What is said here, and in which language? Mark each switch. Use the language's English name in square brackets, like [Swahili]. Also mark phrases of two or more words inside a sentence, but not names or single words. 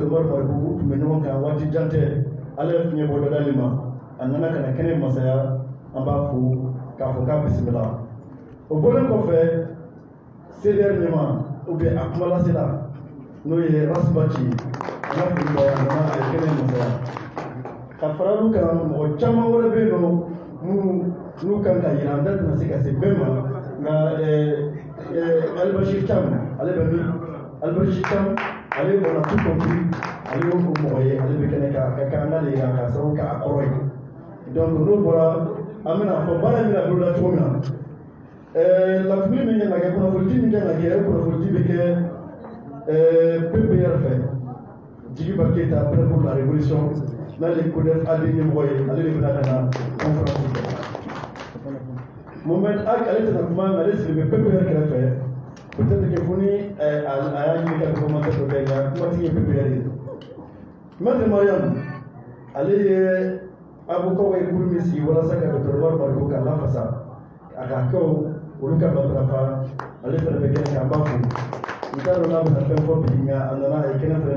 [Bambara] Omar Mariko tun bɛ ɲɔgɔn kan waati jan tɛ ale ye fiɲɛ bɔ dali ma a nana ka na kɛnɛ masaya an b'a fo k'a fɔ k'a bisimila o bɔlen kɔfɛ CDR ɲɛma [French] ou bien [Bambara] a kumalasela n'o ye Rasibaci an ka foli b'a ye a nana a ye kɛnɛ masaya ka fara olu kan mɔgɔ caman wɛrɛ bɛ yen nɔ n'u kan ka yira an da tɛna se ka se bɛɛ ma nka Albashir Thiam ale bɛ min Albashir Thiam ale [French] on a tout compris [Bambara] ale y'o mɔgɔ ye ale bɛ kɛnɛ kan a ka kan n'ale yira k'a sababu kɛ a kɔrɔ ye donc n'o bɔra an bɛna fɔ baara in bɛna boloda cogo min na latuguli min kan ka kɛ kunnafonidi min kan ka kɛ kunnafonidi bɛ kɛ PPR fɛ Djigiba Keita [French] prêt pour la révolution [Bambara] n'ale CODEF AD ɲɛmɔgɔ ye ale de bɛna ka na conférence kɛ Mohamed Ak ale tɛna kuma nka ale sigilen bɛ PPR kɛrɛfɛ [French] peut-être que [Bambara] fo ni a y'a ɲini ka commenter dɔ kɛ nka kumatigi ye PPR ye Maître Mariam ale ye avocat ye kuru min sigi walasa ka Dr. Omar Mariko k'a lafasa a ka kɛ olu ka matarafa ale fɛnɛ bɛ kɛnɛ kan an b'a fo n t'a dɔn n'a bɛna fɛn fɔ bi nka a nana a ye kɛnɛ fɛnɛ